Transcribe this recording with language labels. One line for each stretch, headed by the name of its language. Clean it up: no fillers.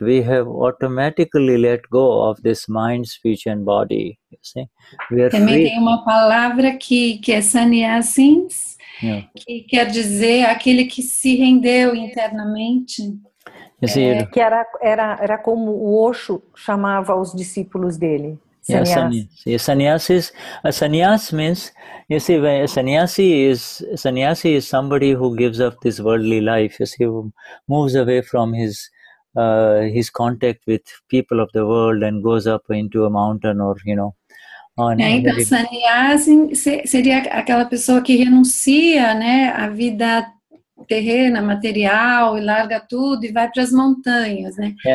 English: We have automatically let go of this mind, speech and body. You see, we are
Portuguese: Também
English: free.
Portuguese: Tem uma palavra que é sannyasis, que quer dizer aquele que se rendeu internamente. Que era como o Osho chamava os discípulos dele. Sannyasis.
English: A sannyas means, you see, a sannyasi is somebody who gives up this worldly life. You see, who moves away from his contact with people of the world and goes up into a mountain or
Portuguese: Então, sannyasi seria aquela pessoa que renuncia, né, a vida terrena, material, e larga tudo e vai para as montanhas, né?